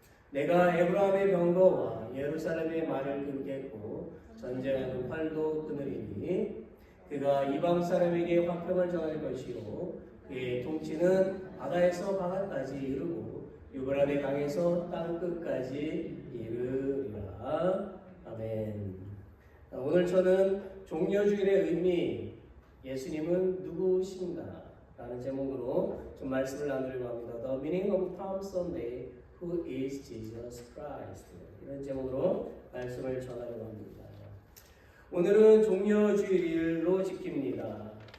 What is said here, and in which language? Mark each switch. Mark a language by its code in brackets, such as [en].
[ko] 내가 에브라임의 병거와 예루살렘의 말을 끊겠고 전쟁하는 활도 끊으리니 그가 이방 사람에게 화평을 전할 것이요 그의 통치는 바다에서 바다까지 이르고 유브라데 강에서 땅 끝까지 이르리라. 아멘. 오늘 저는 종려주일의 의미, 예수님은 누구신가? 라는 제목으로 좀 말씀을 나누려고 합니다. [en] The meaning of Palm Sunday, who is Jesus Christ? [ko] 이런 제목으로 말씀을 전하려고 합니다. 오늘은 종려주일로 지킵니다.